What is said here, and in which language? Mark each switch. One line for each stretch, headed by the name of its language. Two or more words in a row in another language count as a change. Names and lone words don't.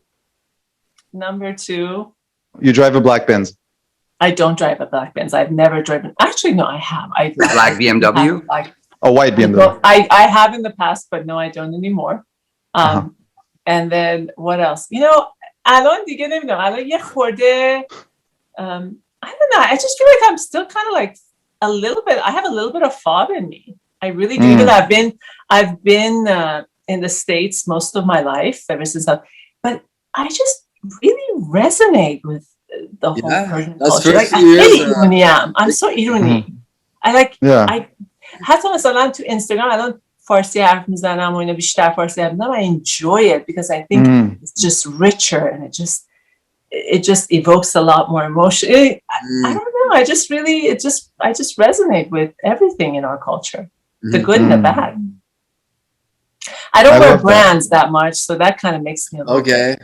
English: Number 2. You drive a black Benz. I don't drive a black Benz. I've never driven. Actually, no, I have. Black BMW? A white BMW. I have in the past, but no, I don't anymore. And then what else? You know,
Persian: الان دیگه نمیدونم الان یه خورده
English: I don't know, I just feel like I'm still kind of like a little bit, I have a little bit of fob in me. I really do. Because I've been in the States most of my life ever since but I just really resonate with the whole Persian culture. Like, I'm so irony. I like I
Persian: حتی مثلا تو اینستاگرام الان فارسی حرف میزنم و اینا بیشتر فارسی حرف میزنم.
English: I enjoy it because I think it's just richer and it just evokes a lot more emotion. I don't know. I just resonate with everything in our culture, the good and the bad. I don't wear brands that much, so that kind of makes me a little bit.